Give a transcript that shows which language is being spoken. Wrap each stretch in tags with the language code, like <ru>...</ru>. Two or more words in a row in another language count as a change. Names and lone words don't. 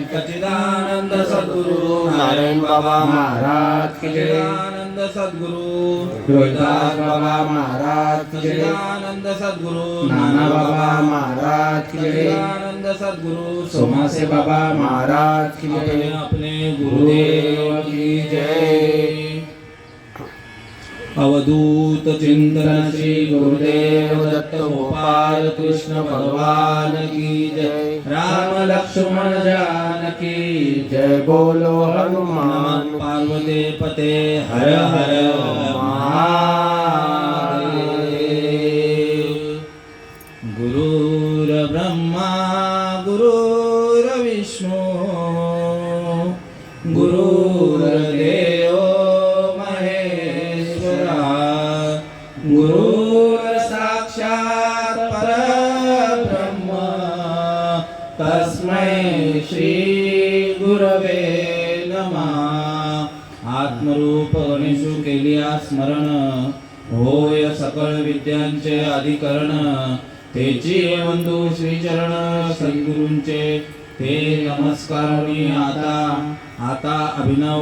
<hi>सच्चिदानंद सद्गुरु नारायण बाबा महाराज की जय। सच्चिदानंद सद्गुरु रोहिदास बाबा महाराज की जय। सच्चिदानंद सद्गुरु नाना बाबा महाराज की जय। सच्चिदानंद सद्गुरु सोमासे बाबा महाराज की जय। अपने गुरुदेव की जय। अवधूत चिंतन श्री गुरुदेव दत्त गोपाल कृष्ण भगवान की जय। राम लक्ष्मण जानकी जय बोलो हनुमान पार्वती पते हर हर महादेव।</hi> <sa>गुरुर्ब्रह्मा गुरुर्विष्णु गुरुर्देवो महेश्वरा, गुरुर्साक्षात् परब्रह्म तस्मै श्री गुरवे नमः।</sa> <mr>आत्मरूप गणेशु केलिया स्मरण, होय सकळ विद्यांचे अधिकरण। तेची बंधू श्रीचरण सद्गुरूंचे ते नमस्कारांनी आता अभिनव</mr>